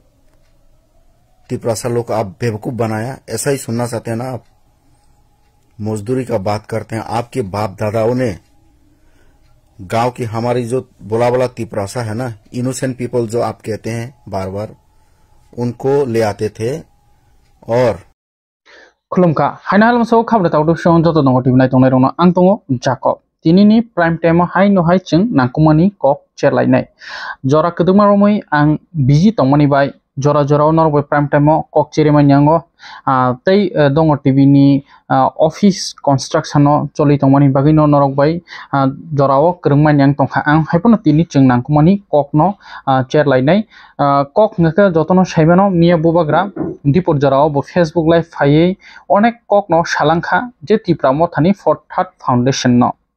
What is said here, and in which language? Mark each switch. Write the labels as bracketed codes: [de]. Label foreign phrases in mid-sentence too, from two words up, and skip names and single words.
[hi] तिपरासा लोग को आप बेवकूफ बनाया, ऐसा ही सुनना चाहते हैं ना आप? मजदूरी का बात करते हैं, आपके बाप दादाओं ने गांव की हमारी जो बोला तिपरासा है ना, [en] innocent people [hi] जो आप कहते हैं बार बार, उनको ले आते थे और [trp] खुलुमका हाइना हालमसो खाबरे तावदो शन जतो दंग टिभि नाय तंनाय रंग आं दंग जाकब तिनिनि [en] prime time [trp] हाय नो हाय जों नांकुमानि कक चेरलायनाय जरा कदुमा रमै आं बिजि तंमानि बाय जरा जरा नरबय [en] prime time [trp] कक चेरेमानि आंगो तै दंग टिभि नि [en] office construction [trp] चलि तंमानि बागै न नरक बाय जराओ करंगमानि आं तंखा आं हायपन तिनि जों नांकुमानि कक न चेरलायनाय कक नका जतन साइबानो मिया बुबाग्रा दिपुर जराओ बो फेसबुक लाइव फायै अनेक कक न शालांखा जे तिप्रा मथानि फर्थाट फाउंडेशन न